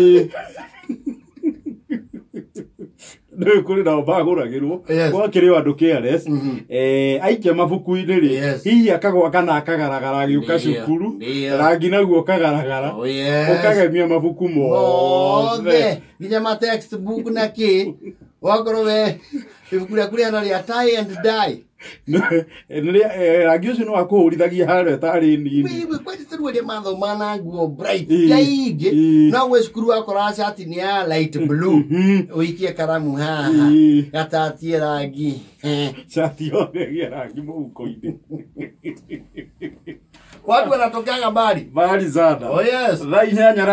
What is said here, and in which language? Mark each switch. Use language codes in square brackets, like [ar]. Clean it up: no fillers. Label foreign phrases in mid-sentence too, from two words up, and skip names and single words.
[ki] nĩ kũrĩ nao bagũragĩrwo gwakĩrĩ andũ careless aikia mabuku-inĩ rĩ hihi akagwa kana akagaragara agĩũka cukuru rangi naguo ũkagaragara ũkagemia mabuku mothe nginya ma textbook na kĩ wakorwo we ibuku rĩaku rĩana rĩa [en] tie and dye [ki] rangi ũcio nĩ wakũhũrithagia harĩa tarĩ nini kwani tũruĩre mathoma na nguo bright ya ingĩ na we cukuru wakora shati ni ya [en] light blue [ki] ũikie karamu haha gatatie rangi shati yothe ĩgĩe rangi mũhuko-inĩ [sw] watu wanatokaga mbali sana [en] oh yes [ki] thaa inyanya